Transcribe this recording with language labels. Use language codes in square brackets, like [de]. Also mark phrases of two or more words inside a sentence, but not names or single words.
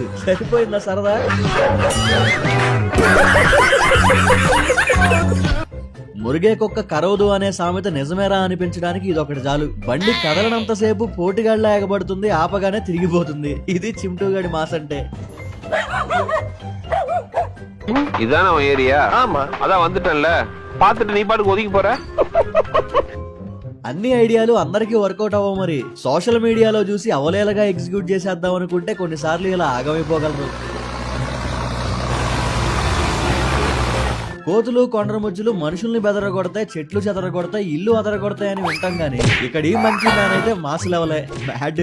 [te] సరిపోయిందా సరదా. మురిగే కుక్క కరవదు అనే సామెత నిజమేరా అనిపించడానికి ఇదొకటి చాలు. బండి కదలనంతసేపు పోటుగాళ్ళ ఎగబడుతుంది, ఆపగానే తిరిగిపోతుంది. ఇది చింటూగాడి మాస్ అంటే. [ta] இதான ஏரியா? ஆமா, அதான் வந்துட்டேன்ல, பாத்துட்டு நீ பாட்டுக்கு ஒதுக்கி போற. [te] అన్ని ఐడియాలు అందరికీ వర్కౌట్ అవ్వవు. మరి [en] social media [te] చూసి అవలేలగా ఎగ్జిక్యూట్ చేసేద్దాం అనుకుంటే కొన్నిసార్లు ఇలా ఆగమైపోగలరు. కోతులు కొండరముజ్జులు మనుషుల్ని బెదరగొడతాయి, చెట్లు చెదరగొడతాయి, ఇల్లు అదరగొడతాయి అని వింటాం గానీ ఇక్కడ ఈ మంచి మ్యాన్ అయితే మాస్ లెవలే బ్యాడ్.